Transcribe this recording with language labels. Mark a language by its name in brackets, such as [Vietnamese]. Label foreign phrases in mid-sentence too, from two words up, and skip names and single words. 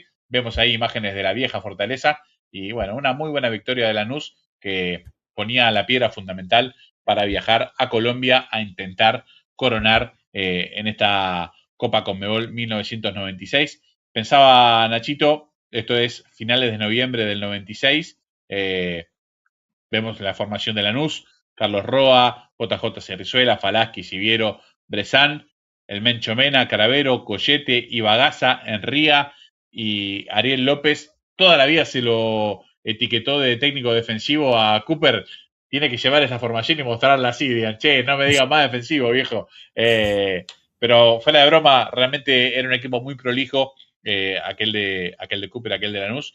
[Spanish] Vemos ahí imágenes de la vieja fortaleza y bueno, una muy buena victoria de Lanús que ponía la piedra fundamental para viajar a Colombia a intentar coronar en esta Copa Conmebol 1996. Pensaba Nachito, esto es finales de noviembre del 96, vemos la formación de Lanús, Carlos Roa, JJ Cerrizuela, Falaschi, Siviero, Bresán, el Mencho Mena, Caravero, Collete, Ibagaza, Enría y Ariel López. Toda la vida se lo etiquetó de técnico defensivo a Cooper. Tiene que llevar esa formación y mostrarla así. Digan, che, no me digan más defensivo, viejo. Pero fuera de broma, realmente era un equipo muy prolijo, aquel de Cooper, aquel de Lanús.